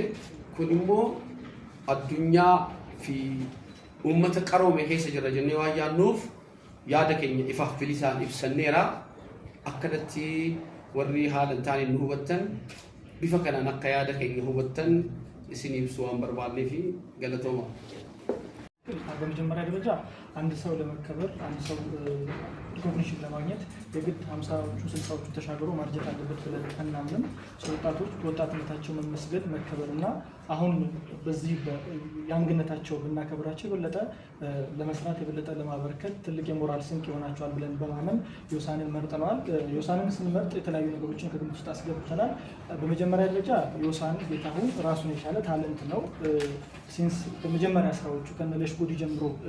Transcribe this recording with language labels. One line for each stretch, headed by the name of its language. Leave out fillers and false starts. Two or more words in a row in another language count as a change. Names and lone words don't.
Oromo: Kun immoo addunyaa fi uummata qaroome keessa jira jennee waan yaadnuuf yaada keenya ifaaf bilisaan ibsanneera. Akkanatti warri haala hin taane nu hubattan bifa kanaan akka yaada keenya hubattan isin ibsuu waan barbaadneef galatooma.
Amharic: በመጀመሪያ ደረጃ አንድ ሰው ለመከበር አንድ ሰው ሪኮግኒሽን ለማግኘት የግድ 50ዎቹ 60ዎቹ ተሻግሮ ማርጀት አለበት ብለን እናምንም። ወጣቶች በወጣትነታቸው መመስገን መከበርና አሁን በዚህ ያንግነታቸው ብናከብራቸው የበለጠ ለመስራት የበለጠ ለማበርከት ትልቅ የሞራል ስንቅ ይሆናቸዋል ብለን በማመን ዮሳንን መርጠናል። ዮሳንን ስንመርጥ የተለያዩ ነገሮችን ከግምት ውስጥ አስገብተናል። በመጀመሪያ ደረጃ ዮሳን ጌታሁን ራሱን የቻለ ታለንት ነው። ሲንስ በመጀመሪያ ስራዎቹ ከነለሽ ጎዲ ጀምሮ